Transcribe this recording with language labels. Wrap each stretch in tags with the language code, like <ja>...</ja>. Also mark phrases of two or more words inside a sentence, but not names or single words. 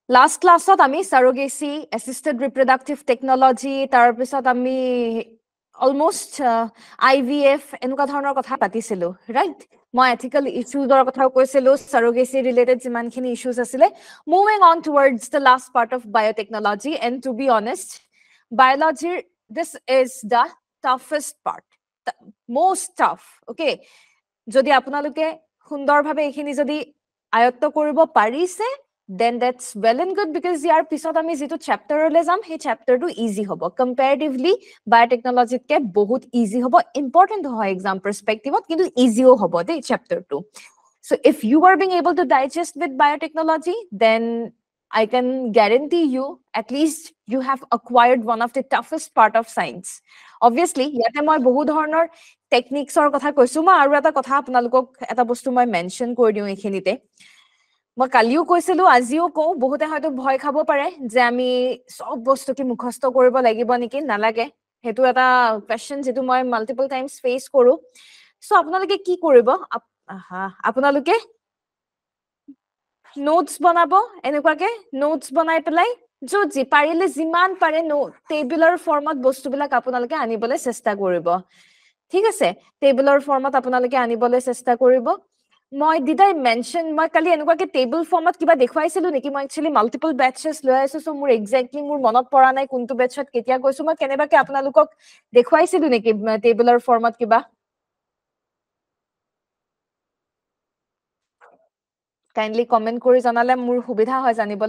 <en>Last class</en> <as>ত আমি surrogacy,</as> <en>assisted reproductive technology,</en> <as>তাৰপিছত আমি</as> <en>almost IVF</en> <as>এনেকুৱা ধৰণৰ কথা পাতিছিলো, right? মই</as> <en>ethical issues</en> <as>ৰ কথাও কৈছিলো,</as> <en>surrogacy related</en> <as>যিমানখিনি issues আছিলে.</as> <en>Moving on towards the last part of biotechnology, and to be honest, biology, this is the toughest part, the most tough, okay?</en> <as>যদি আপোনালোকে সুন্দৰভাৱে এইখিনি যদি আয়ত্ত কৰিব পাৰিছে,</as> <en>then that's well and good, because</en> <as>ইয়াৰ পিছত আমি যিটো চেপ্টাৰলৈ যাম সেই চেপ্টাৰটো ইজি হ'ব,</as> <en>comparatively biotechnologyতকে</en> <as>বহুত ইজি হ'ব, ইম্পৰ্টেণ্ট হয়</as> <en>exam perspectiveত,</en> <as>কিন্তু ইজিও হ'ব দেই চেপ্টাৰটো.</as> <en>So if you are being able to digest with biotechnology, then I can guarantee you, at least you have acquired one of the toughest part of science. Obviously,</en> <as>ইয়াতে মই বহু ধৰণৰ টেকনিক্সৰ কথা কৈছো, মই আৰু এটা কথা আপোনালোকক এটা বস্তু মই মেনশন কৰি দিওঁ এইখিনিতে. মই কালিও কৈছিলো, আজিও কওঁ, বহুতে হয়তো ভয় খাব পাৰে যে আমি সব বস্তুকে মুখস্থ কৰিব লাগিব নেকি, নালাগে। সেইটো এটা কোৱেশ্চন যেটো মই</as> <en>multiple times face</en> <as>কৰো। সো আপোনালোকে কি কৰিব, আপোনালোকে নোটস বনাব, এনেকুৱাকে নোটস বনাই পেলাই যি পাৰিলে যিমান পাৰে</as> <en>tabular formত</en> <as>বস্তুবিলাক আপোনালোকে আনিবলৈ চেষ্টা কৰিব, ঠিক আছে?</as> <en>tabular formত</en> <as>আপোনালোকে আনিবলৈ চেষ্টা কৰিব। মই</as> <en>did I mention,</en> <as>মই কালি এনেকুৱাকে</as> <en>table formত</en> <as>কিবা দেখুৱাইছিলো নেকি? মই একচুয়ালি</as> <en>multiple batches</en> <as>লৈ আছো, সো মোৰ এক্স্যাক্টলি মোৰ মনত পৰা নাই কোনটো বেচত কেতিয়া কৈছো। মই কেনেবাকে আপোনালোকক দেখুৱাইছিলো নেকি</as> <en>tabular formত</en> <as>কিবা? কাইন্ডলি কমেন্ট কৰি জনালে মোৰ সুবিধা হয় জানিবলৈ।</as>